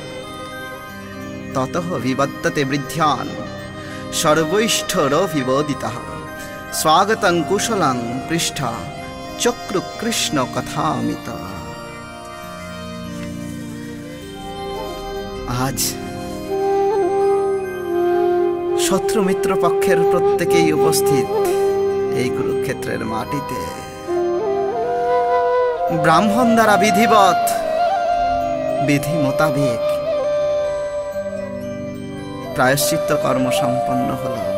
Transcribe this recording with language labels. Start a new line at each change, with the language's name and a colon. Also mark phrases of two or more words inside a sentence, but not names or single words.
Sanskrit: ততঃ বিবর্ততে বৃদ্ধ্যান সর্বৈষ্ঠরভিবোদিতঃ স্বাগতং কুশলং পৃষ্ঠা চক্রু কৃষ্ণ কথামিত।
Bangla: আজ শত্রু মিত্র পক্ষের প্রত্যেকেই উপস্থিত এই কুরুক্ষেত্রের মাটিতে। ব্রাহ্মণ দ্বারা বিধিবৎ বিধি মোতাবেক প্রায়শ্চিত্ত কর্ম সম্পন্ন হল।